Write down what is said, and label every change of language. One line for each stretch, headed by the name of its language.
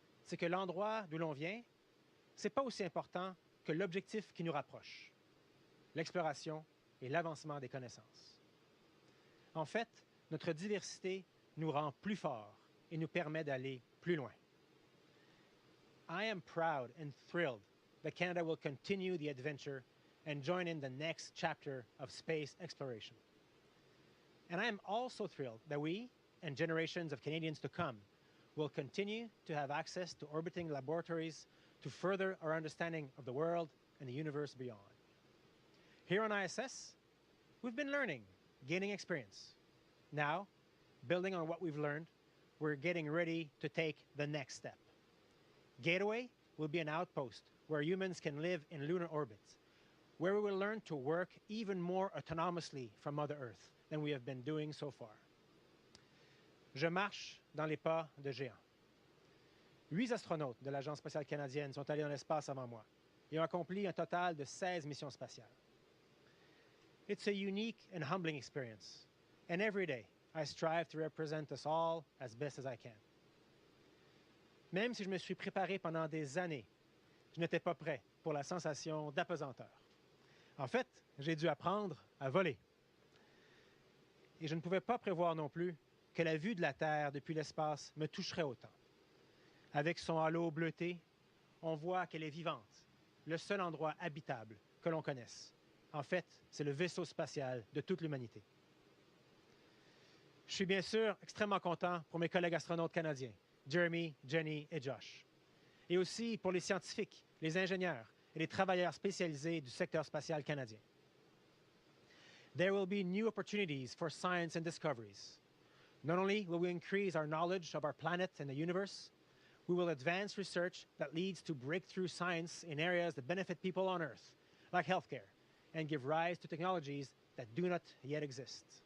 French: c'est que l'endroit d'où l'on vient, ce n'est pas aussi important que l'objectif qui nous rapproche, l'exploration et l'avancement des connaissances. En fait, notre diversité nous rend plus forts et nous permet d'aller plus loin.
English: I am proud and thrilled that Canada will continue the adventure and join in the next chapter of space exploration. And I am also thrilled that we, and generations of Canadians to come, will continue to have access to orbiting laboratories to further our understanding of the world and the universe beyond. Here on ISS, we've been learning, gaining experience. Now, building on what we've learned, we're getting ready to take the next step. Gateway will be an outpost where humans can live in lunar orbit, where we will learn to work even more autonomously from Mother Earth than we have been doing so far.
French: Je marche dans les pas de géants. 8 astronautes de l'Agence spatiale canadienne sont allés dans l'espace avant moi et ont accompli un total de 16 missions spatiales.
English: It's a unique and humbling experience, and every day I strive to represent us all as best as I can.
French: Même si je me suis préparé pendant des années, je n'étais pas prêt pour la sensation d'apesanteur. En fait, j'ai dû apprendre à voler. Et je ne pouvais pas prévoir non plus que la vue de la Terre depuis l'espace me toucherait autant. Avec son halo bleuté, on voit qu'elle est vivante, le seul endroit habitable que l'on connaisse. En fait, c'est le vaisseau spatial de toute l'humanité. Je suis bien sûr extrêmement content pour mes collègues astronautes canadiens, Jeremy, Jenny et Josh. Et aussi pour les scientifiques, les ingénieurs et les travailleurs spécialisés du secteur spatial canadien.
English: There will be new opportunities for science and discoveries. Not only will we increase our knowledge of our planet and the universe, we will advance research that leads to breakthrough science in areas that benefit people on Earth, like healthcare, and give rise to technologies that do not yet exist.